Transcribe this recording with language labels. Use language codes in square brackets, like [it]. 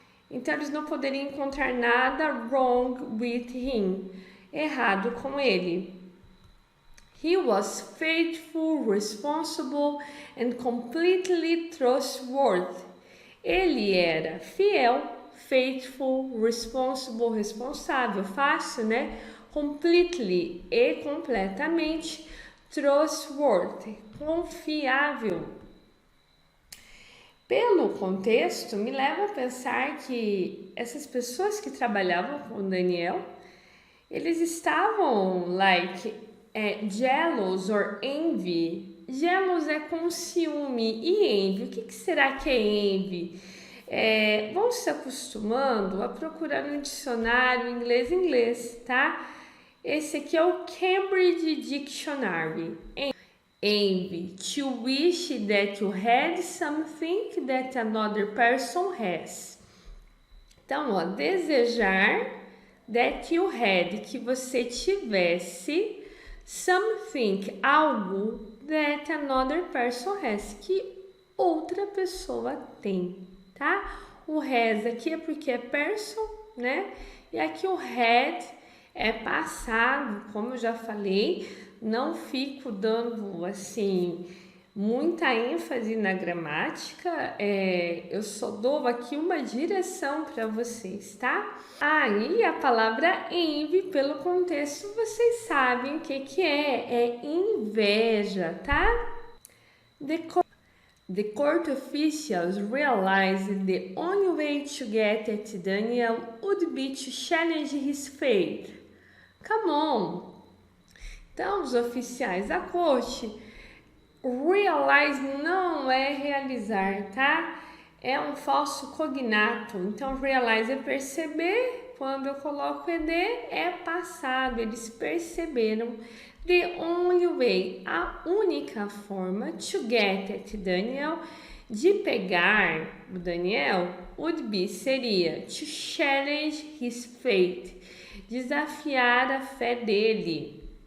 [pt] Então, eles não poderiam encontrar nada [en] wrong with him, [pt] errado com ele. [en] He was faithful, responsible and completely trustworthy. [pt] Ele era fiel, faithful, responsible, responsável, fácil, né? Completely e completamente, trustworthy, confiável. Pelo contexto, me leva a pensar que essas pessoas que trabalhavam com Daniel, eles estavam [en] jealous or envy. [pt] Jealous é com ciúme e envy. O que será que é envy? Vão se acostumando a procurar no dicionário inglês, tá? Esse aqui é o Cambridge Dictionary. [en] Envy, to wish that you had something that another person has. [pt] Então, desejar [en] that you had, [pt] que você tivesse, something, algo, [en] that another person has, [pt] que outra pessoa tem, tá? O has aqui é porque é person, né? E aqui o had é passado, como eu já falei, não fico dando, assim, muita ênfase na gramática, eu só dou aqui uma direção para vocês, tá? E a palavra envy, pelo contexto, vocês sabem o que é inveja, tá? [en] The court officials realized the only way to get at Daniel would be to challenge his faith. Come on! [pt] Então, os oficiais da corte, realize não é realizar, tá? É um falso cognato. Então, realize é perceber. Quando eu coloco ed, é passado. Eles perceberam. [en] The only way, [pt] a única forma, [en] to get at Daniel, [pt] de pegar o Daniel, [en] would be, [pt] seria, [en] to challenge his faith, [pt] desafiar a fé dele.